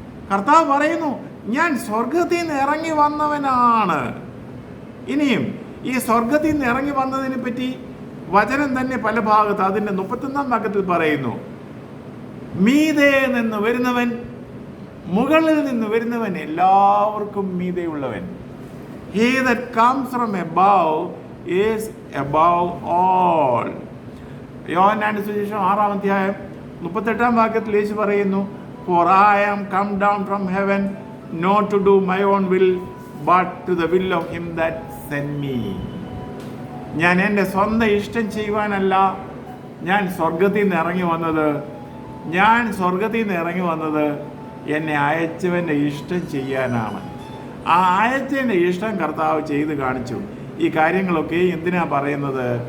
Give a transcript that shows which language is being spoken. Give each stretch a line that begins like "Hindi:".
Malayalam: കർത്താവ് പറയുന്നു, ഞാൻ സ്വർഗത്തിൽ നിന്ന് ഇറങ്ങി വന്നവനാണ്. ഇനിയും ഈ സ്വർഗത്തിൽ നിന്ന് ഇറങ്ങി വന്നതിനെ പറ്റി വചനം തന്നെ പല ഭാഗത്ത് അതിൻ്റെ 31-ാം വാക്യത്തിൽ പറയുന്നു, മീതെ നിന്ന് വരുന്നവൻ, മുകളിൽ നിന്ന് വരുന്നവൻ, എല്ലാവർക്കും മീതെയുള്ളവൻ.
English: He that comes from above is above all.
Malayalam: യോഹന്നാന്റെ സുവിശേഷം 6-ാം അധ്യായം 38-ാം വാക്യത്തിൽ യേശു പറയുന്നു,
English: For I am come down from heaven not to do my own will but to the will of him that sent me.
Malayalam: ഞാൻ എൻ്റെ സ്വന്തം ഇഷ്ടം ചെയ്യുവാനല്ല ഞാൻ സ്വർഗത്തിൽ നിന്ന് ഇറങ്ങി വന്നത്. ഞാൻ സ്വർഗത്തിൽ നിന്ന് ഇറങ്ങി വന്നത് എന്നെ അയച്ചവൻ്റെ ഇഷ്ടം ചെയ്യാനാണ്. ആ അയച്ചവൻ്റെ ഇഷ്ടം കർത്താവ് ചെയ്ത് കാണിച്ചു. ഈ കാര്യങ്ങളൊക്കെ എന്തിനാ പറയുന്നത്?